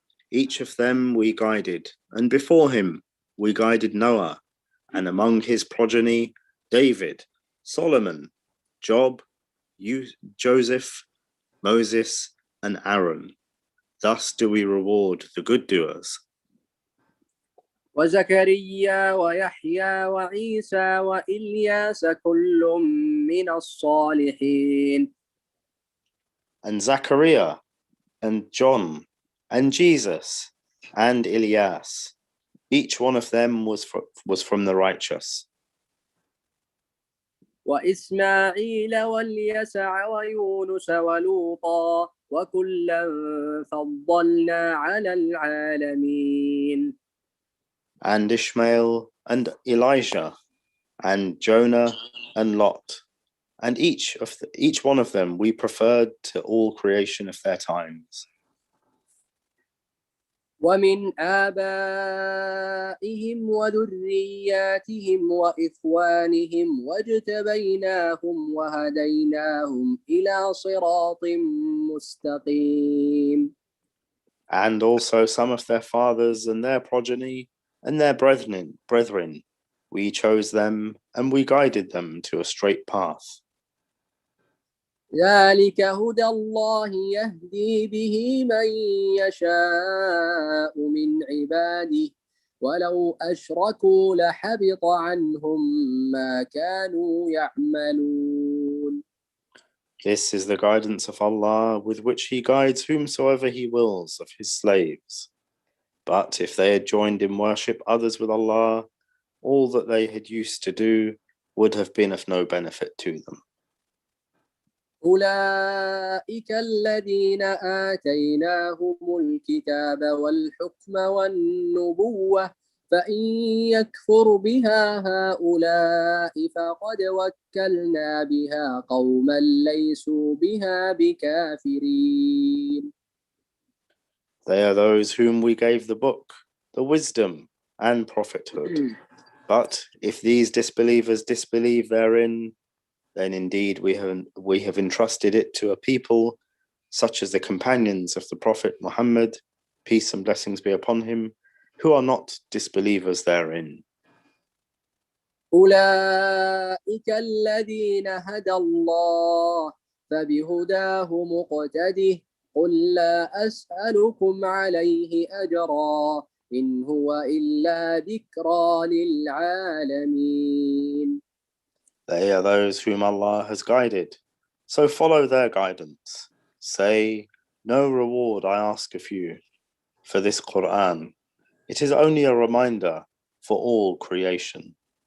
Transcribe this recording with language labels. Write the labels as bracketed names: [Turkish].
[English] Each of them we guided, and before him we guided Noah, and among his progeny David, Solomon, Job, Joseph, Moses, and Aaron. Thus do we reward the good doers. [Arabic] وزكريا ويحيى وعيسى وإلياس كل من الصالحين. [English] And Zachariah, and John, and Jesus, and Elias, each one of them was from the righteous. [Arabic] وإسماعيل واليسع ويونس ولوطا وكلا فضلنا على العالمين. [English] And Ishmael, and Elijah, and Jonah, and Lot. And each one of them we preferred to all creation of their times. [Arabic] ومن آبائهم وذرياتهم وإخوانهم واجتبيناهم وهديناهم إلى صراط مستقيم. [English] And also some of their fathers and their progeny and their brethren, we chose them and we guided them to a straight path. [Arabic] ذلك هدى الله يهدي به من يشاء من عباده ولو أشركوا لحبط عنهم ما كانوا يعملون. [English] This is the guidance of Allah with which He guides whomsoever He wills of His slaves. But if they had joined in worship others with Allah, all that they had used to do would have been of no benefit to them. [Arabic] أولئك الذين آتيناهم الكتاب والحكم والنبوة فإن يكفر بها هؤلاء فقد وكلنا بها قوما ليسوا بها بكافرين. [English] They are those whom we gave the book, the wisdom, and prophethood. But if these disbelievers disbelieve therein, then indeed we have entrusted it to a people such as the companions of the Prophet Muhammad, peace and blessings be upon him, who are not disbelievers therein. [Arabic] أولئك الذين هدى الله فبهداه مقتده قل لا أسألكم عليه أجرا إن هو إلا ذكرى للعالمين. [English] They are those whom Allah has guided, so follow their guidance. Say, no reward I ask of you for this Qur'an. It is only a reminder for all creation.